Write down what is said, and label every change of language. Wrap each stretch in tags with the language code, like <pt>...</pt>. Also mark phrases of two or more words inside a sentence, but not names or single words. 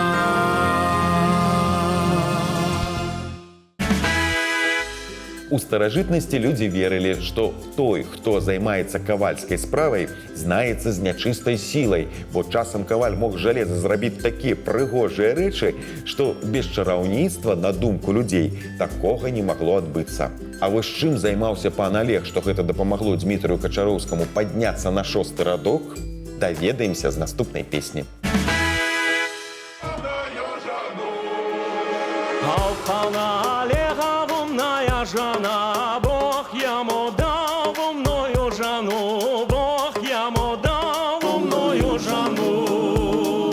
<be>У старажытнасці людзі верылі, што той, хто займаецца кавальскай справай, знаецца з нячыстай сілай, бо часам каваль мог жалеза зрабіць такія прыгожыя рэчы, што без чараўніцтва, на думку людзей, такога не магло адбыцца. А вось чым займаўся пан Олег, што гэта дапамагло Дзмітрыю Качароўскаму падняцца на 6-й радок, даведаемся з наступнай песні.</be> <ru>Жана, Бог ему дал умную жану, Бог ему дал умную жану.</ru>